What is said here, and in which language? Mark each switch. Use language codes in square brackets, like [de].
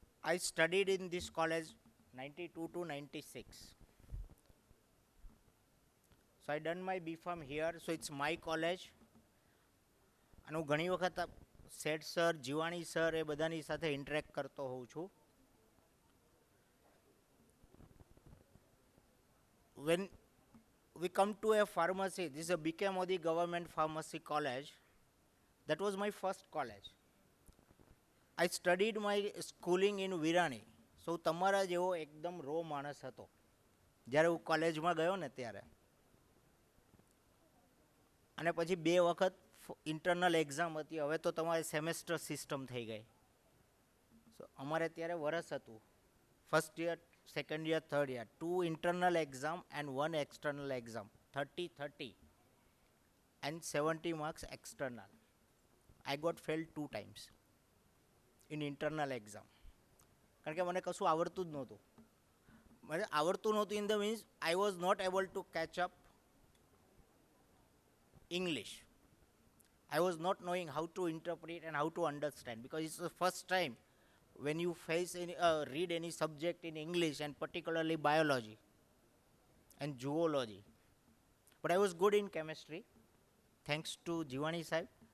[en] I studied in this college 92 to 96. So I done my B.Pharm here, so it's my college. [gu] અને હું ઘણી વખત સેઠ sir, Jivani sir એ બધાની સાથે ઇન્ટરેક્ટ કરતો હોઉં છું. [en] When we come to a pharmacy, this is a B.K. Modi Government Pharmacy College. That was my first college. I studied my schooling in Virani. [gu] So તમારા જેવો એકદમ રો માણસ હતો જ્યારે હું કોલેજમાં ગયો ને ત્યારે. અને પછી 2 વખત ઇન્ટરનલ એક્ઝામ હતી. હવે તો તમારે સેમેસ્ટર સિસ્ટમ થઈ ગઈ. સો અમારે ત્યારે વરસ હતું, first year, second year, third year, [en] 2 internal exam and 1 external exam, 30 and 70 marks external. I got failed 2 times in internal exam. [gu] કારણ કે મને કશું આવડતું જ નહોતું. મને આવડતું નહોતું [en] In the means I was not able to catch up English. I was not knowing how to interpret and how to understand, because it's the first time when you face any, read any subject in English, and particularly biology and zoology. But I was good in chemistry, thanks to Jivani Sahib.